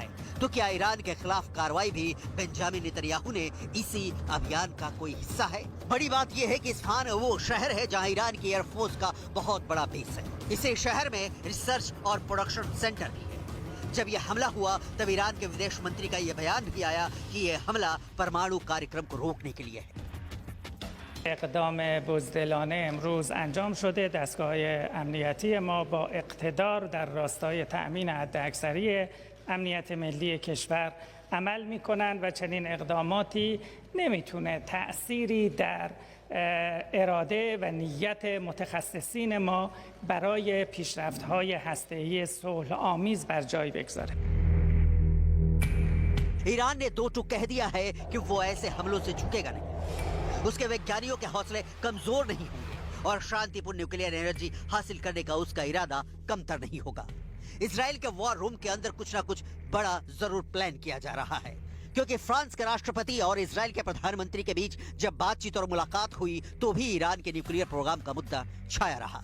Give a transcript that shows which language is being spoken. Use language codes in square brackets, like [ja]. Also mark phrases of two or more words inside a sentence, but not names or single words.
[hi] तो क्या ईरान के खिलाफ कार्रवाई भी बेंजामिन नेतन्याहू ने इसी अभियान का कोई हिस्सा है? बड़ी बात यह है कि इस्फहान वो शहर है जहां ईरान की एयरफोर्स का बहुत बड़ा बेस है। इसी शहर में रिसर्च और [en] production center [hi] भी है। जब यह हमला हुआ तब ईरान के विदेश मंत्री का यह बयान भी आया कि यह हमला परमाणु कार्यक्रम को रोकने के लिए है। [fa] اقدام بزدلانه امروز انجام شده. دستگاه امنیتی ما با اقتدار در راستای تأمین حداکثری امنیت ملی کشور عمل می‌کنند و چنین اقداماتی نمیتونه تأثیری در اراده و نیت متخصصین ما برای پیشرفت‌های هسته‌ای صلح آمیز بر جای بگذاره. [hi] ईरान ने 2 टूक कह दिया है कि वो ऐसे हमलों से झुकेगा नहीं। उसके वैज्ञानिकों के हौसले कमजोर नहीं होंगे और शांतिपूर्ण [en] nuclear energy [hi] हासिल करने का उसका इरादा कमतर नहीं होगा। इजराइल के [en] war room [hi] के अंदर कुछ ना कुछ बड़ा जरूर प्लान किया जा रहा है, क्योंकि फ्रांस के राष्ट्रपति और इजराइल के प्रधानमंत्री के बीच जब बातचीत और मुलाकात हुई तो भी ईरान के [en] nuclear program [hi] का मुद्दा छाया रहा।